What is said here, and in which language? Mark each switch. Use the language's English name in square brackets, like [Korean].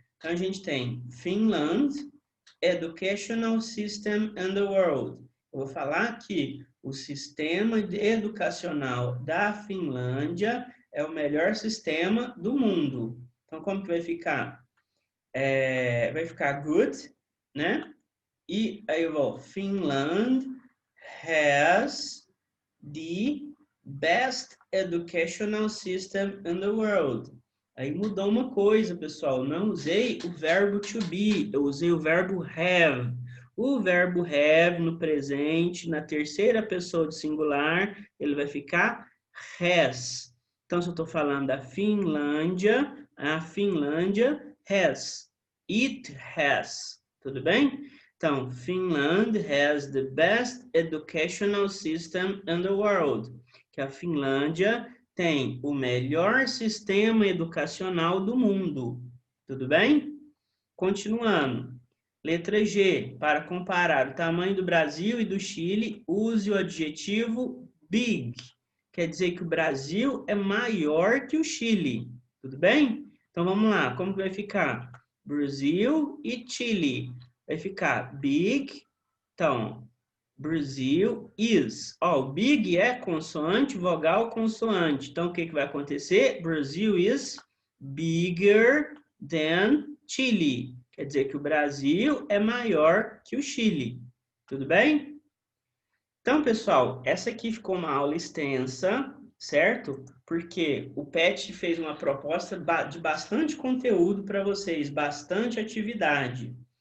[Portuguese] Então, a gente tem [English] Finland Educational System in the World. [Portuguese] Eu vou falar que o sistema educacional da Finlândia é o melhor sistema do mundo. Então, como que vai ficar? Vai ficar good, né? E aí eu vou, [English] Finland has the best educational system in the world. [Portuguese] Aí mudou uma coisa, pessoal. Não usei o verbo to be, eu usei o verbo have. O verbo have no presente, na terceira pessoa do singular, ele vai ficar has. Então, se eu estou falando da Finlândia, a Finlândia has. [English] It has. [Portuguese] Tudo bem? [English] Então, Finland has the best educational system in the world. [Portuguese] Que a Finlândia tem o melhor sistema educacional do mundo. Tudo bem? Continuando. Letra G. Para comparar o tamanho do Brasil e do Chile, use o adjetivo big. Quer dizer que o Brasil é maior que o Chile. Tudo bem? Então, vamos lá. Como que vai ficar? Brasil e Chile. Vai ficar big. Então, Brasil is. Ó, o big é consoante, vogal, consoante. Então, o que vai acontecer? [English] Brasil is bigger than Chile. [Portuguese] Quer dizer que o Brasil é maior que o Chile. Tudo bem? Então, pessoal, essa aqui ficou uma aula extensa, certo? Porque o PET fez uma proposta de bastante conteúdo para vocês, bastante atividade.